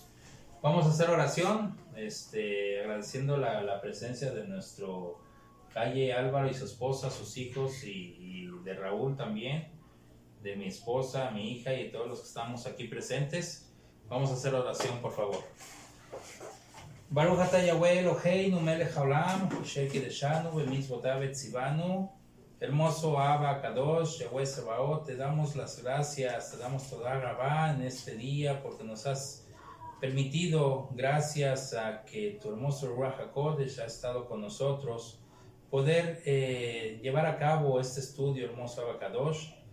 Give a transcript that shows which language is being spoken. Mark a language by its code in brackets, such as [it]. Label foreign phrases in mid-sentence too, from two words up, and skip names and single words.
[es] Vamos a hacer oración, agradeciendo la presencia de nuestro Calle Álvaro y su esposa, sus hijos, y de Raúl también, de mi esposa, mi hija y de todos los que estamos aquí presentes. Vamos a hacer oración, por favor. [he] ברוך אתה יהוה אלוהינו מלך העולם, אשר קדשנו במצוותיו וצונו. [es] Hermoso [he] אבא קדוש, יהוה צבאות, [es] te damos las gracias, te damos [he] תודה רבה [es] en este día, porque nos has permitido, gracias a que tu hermoso [he] רוח הקודש [es] ha estado con nosotros, poder llevar a cabo este estudio, hermoso [he] אבא קדוש.